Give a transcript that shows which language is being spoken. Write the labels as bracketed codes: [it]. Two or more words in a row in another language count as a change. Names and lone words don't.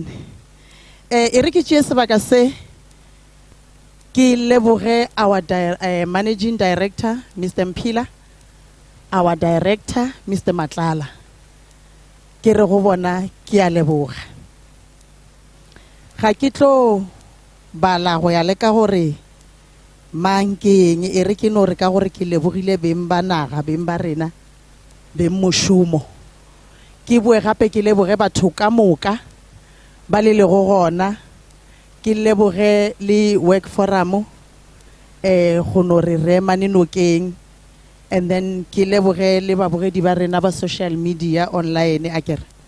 [nso] E re ke tšee sebaka se ke leboge [en] our managing director [nso] Mr. [en] Mphela, our director Mr. [nso] Matlala, ke re go bona ke a leboga. Ga ke tlo bala go ya le ka gore mang ke eng e re ke no re ka gore ke lebogile beng ba naga beng ba rena beng mošomo ke boe gape ke leboge batho ka moka ba le go gona ke leboge le [en] work forum [nso] go no re rema nokeng [en] and then [nso] ke leboge le babogedi ba rena ba [en] social media online [nso] akere.